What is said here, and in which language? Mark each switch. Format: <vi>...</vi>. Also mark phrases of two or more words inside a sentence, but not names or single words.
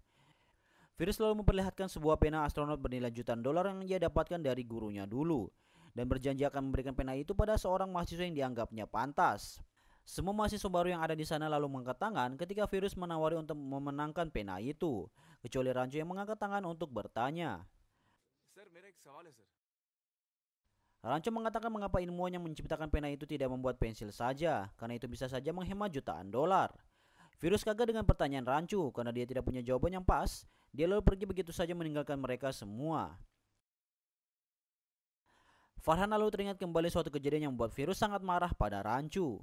<id>Virus lalu memperlihatkan sebuah pena astronot bernilai jutaan dolar yang ia dapatkan dari gurunya dulu, dan berjanji akan memberikan pena itu pada seorang mahasiswa yang dianggapnya pantas. Semua mahasiswa baru yang ada di sana lalu mengangkat tangan ketika Virus menawari untuk memenangkan pena itu, kecuali Rancho yang mengangkat tangan untuk bertanya.</id> <hi>सर मेरा एक सवाल है सर</hi> <id>Rancho mengatakan mengapa ilmuwan yang menciptakan pena itu tidak membuat pensil saja, karena itu bisa saja menghemat jutaan dolar. Virus kaget dengan pertanyaan Rancho karena dia tidak punya jawaban yang pas. Dia lalu pergi begitu saja meninggalkan mereka semua. Farhan lalu teringat kembali suatu kejadian yang membuat Virus sangat marah pada Rancho.</id>